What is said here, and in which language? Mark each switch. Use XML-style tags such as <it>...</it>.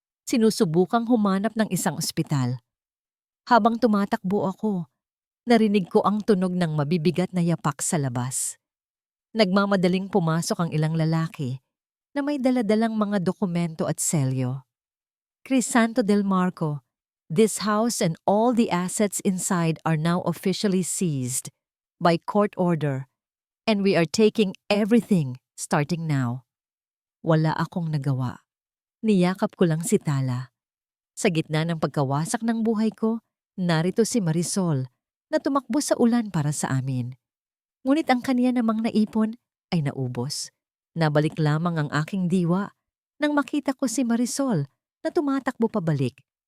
<tl>Sinusubukang humanap ng isang ospital. Habang tumatakbo ako, narinig ko ang tunog ng mabibigat na yapak sa labas. Nagmamadaling pumasok ang ilang lalaki na may daladalang mga dokumento at selyo.</tl> <en>"Crisanto del Marco, this house and all the assets inside are now officially seized by court order and we are taking everything starting now."</en> <tl>Wala akong nagawa. Niyakap ko lang si Tala. Sa gitna ng pagkawasak ng buhay ko, narito si Marisol na tumakbo sa ulan para sa amin. Ngunit ang kaniya namang naipon ay naubos. Nabalik lamang ang aking diwa nang makita ko si Marisol na tumatakbo pabalik.</tl>